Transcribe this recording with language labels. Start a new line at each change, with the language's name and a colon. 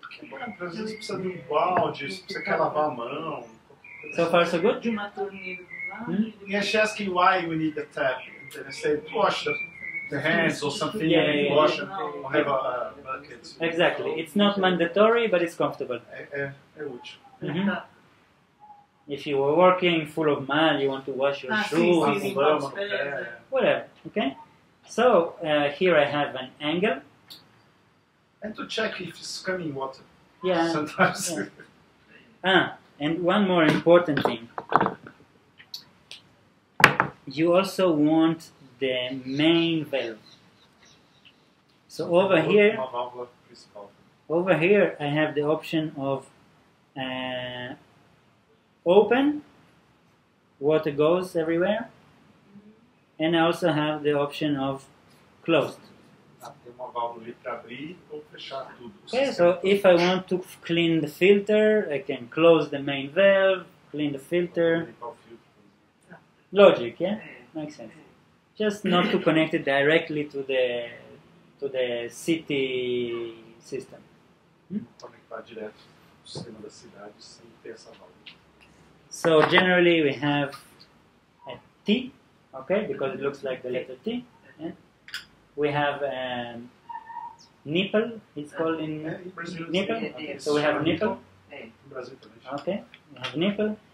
Portuguese: Bom, às vezes precisa de um balde, se você quer lavar a mão.
English: So far so good.
Portuguese: De uma torneira do lado. Hmm?
English: Yeah, she asking why we need the tap. And I said, wash the hands or something. Yeah. Wash and have a bucket. Exactly. It's not mandatory, but it's comfortable.
Portuguese: É útil. Mhm.
English: If you were working full of mud, you want to wash your shoes,
Portuguese: sim, sim, Lama pode no pé.
English: whatever. Okay. So here I have an angle. And to check if it's coming water. Yeah. Sometimes. Yeah. And one more important thing. You also want the main valve. So over here,
Portuguese: Uma válvula principal.
English: I have the option of open, water goes everywhere, and I also have the option of closed.
Portuguese: Tem uma válvula ali para abrir ou fechar tudo. O
English: Okay,
Portuguese: sistema
English: so
Portuguese: todo.
English: if I want to clean the filter, I can close the main valve, clean the filter.
Portuguese: Limpar o filtro, por exemplo.
English: Logic, yeah, makes sense. Just not to connect it directly to the city system.
Portuguese: Conectar direto o sistema da cidade sem ter essa válvula.
English: So generally we have a T, okay, because it looks like the letter T. Yeah? We have nipple, it's called in
Portuguese: Em Brasil,
English: nipple.
Portuguese: eles-
English: Okay, so we have nipple,
Portuguese: No Brasil também.
English: okay, we have nipple.